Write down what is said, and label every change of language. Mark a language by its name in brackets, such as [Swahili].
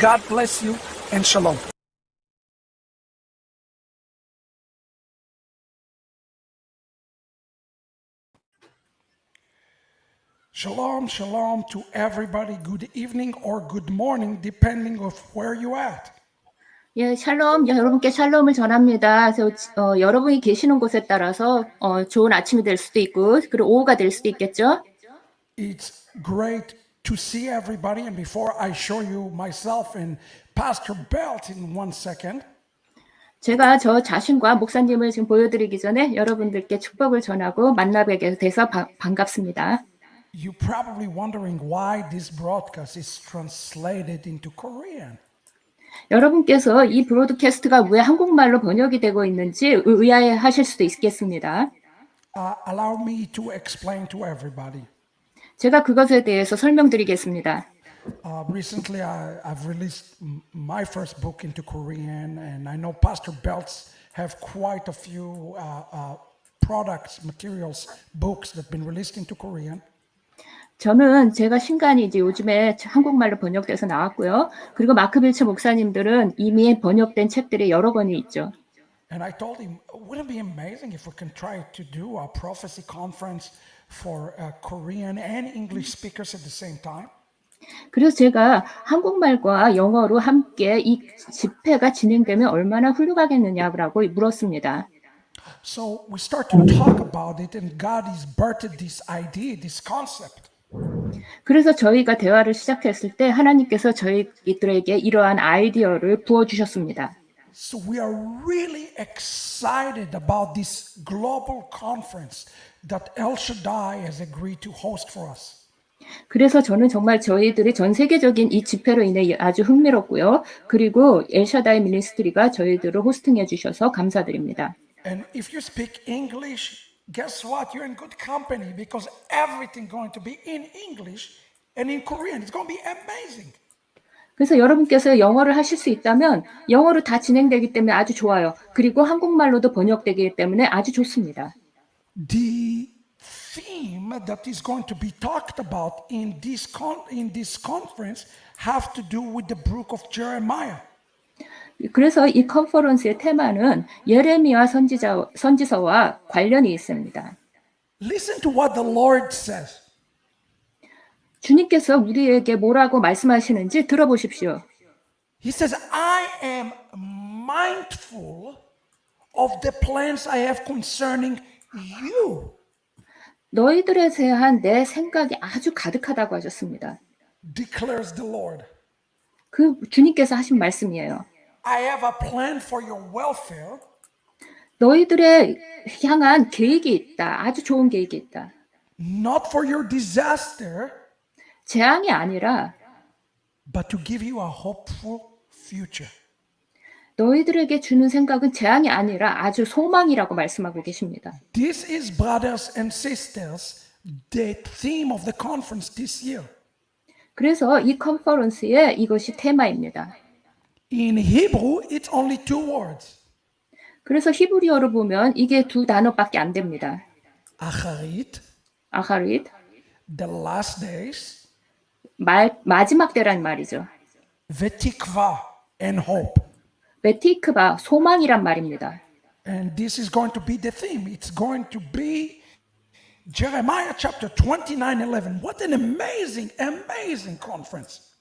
[English] God bless you, and shalom. Shalom, shalom to everybody. Good evening or good morning, depending of where you at. [Korean] 예, 샬롬, 여러분께 샬롬을 전합니다. 그래서 여러분이 계시는 곳에 따라서 좋은 아침이 될 수도 있고, 그리고 오후가 될 수도 있겠죠. [English] It's great to see everybody, and before I show you myself and Pastor Belt in 1 second. [Korean] 제가 저 자신과 목사님을 지금 보여드리기 전에 여러분들께 축복을 전하고 만나뵙게 돼서 반갑습니다. [English] You're probably wondering why this broadcast is translated into Korean. [Korean] 여러분께서 이 브로드캐스트가 왜 한국말로 번역이 되고 있는지 의아해하실 수도 있겠습니다. [English] Allow me to explain to everybody. [Korean] 제가 그것에 대해서 설명드리겠습니다. [English] Recently, I've released my first book into Korean, and I know Pastor Belts have quite a few products, materials, books that have been released into Korean. [Korean] 저는 제가 신간이 이제 요즘에 한국말로 번역돼서 나왔고요. 그리고 마크 빌처 목사님들은 이미 번역된 책들이 여러 권이 있죠. [English] And I told him, wouldn't it be amazing if we can try to do a prophecy conference for Korean and English speakers at the same time? [Korean] 그래서 제가 한국말과 영어로 함께 이 집회가 진행되면 얼마나 훌륭하겠느냐고 물었습니다. [English] So we start to talk about it, and God has birthed this idea, this concept. [Korean] 그래서 저희가 대화를 시작했을 때 하나님께서 저희들에게 이러한 아이디어를 부어주셨습니다. [English] So we are really excited about this global conference that El Shaddai has agreed to host for us. [Korean] 그래서 저는 정말 저희들이 전 세계적인 이 집회로 인해 아주 흥미롭고요. 그리고 엘샤다이 미니스트리가 저희들을 호스팅해 주셔서 감사드립니다. [English] And if you speak English, guess what? You're in good company because everything going to be in English and in Korean. It's going to be amazing. [Korean] 그래서 여러분께서 영어를 하실 수 있다면 영어로 다 진행되기 때문에 아주 좋아요. 그리고 한국말로도 번역되기 때문에 아주 좋습니다. [English] The theme that is going to be talked about in this conference have to do with the book of Jeremiah. [Korean] 그래서 이 컨퍼런스의 테마는 예레미야 선지서와 관련이 있습니다. [English] Listen to what the Lord says. [Korean] 주님께서 우리에게 뭐라고 말씀하시는지 들어보십시오. [English] He says, I am mindful of the plans I have concerning you. [Korean] 너희들에 대한 내 생각이 아주 가득하다고 하셨습니다. [English] Declares the Lord. [Korean] 그 주님께서 하신 말씀이에요. [English] I have a plan for your welfare. [Korean] 너희들의 향한 계획이 있다. 아주 좋은 계획이 있다. [English] Not for your disaster, [Korean] 재앙이 아니라 [English] but to give you a hopeful future. [Korean] 너희들에게 주는 생각은 재앙이 아니라 아주 소망이라고 말씀하고 계십니다. [English] This is, brothers and sisters, the theme of the conference this year. [Korean] 그래서 이 컨퍼런스의 이것이 테마입니다. [English] In Hebrew, it's only 2 words. [Korean] 그래서 히브리어로 보면 이게 2 단어밖에 안 됩니다. [Hebrew] Acharit, 아하릿, [English] the last days, [Korean] 마지막 때란 말이죠. [English] v'tikva, and hope. [Korean] 베티크바, 소망이란 말입니다. [English] And this is going to be the theme. It's going to be Jeremiah chapter 29:11. What an amazing conference.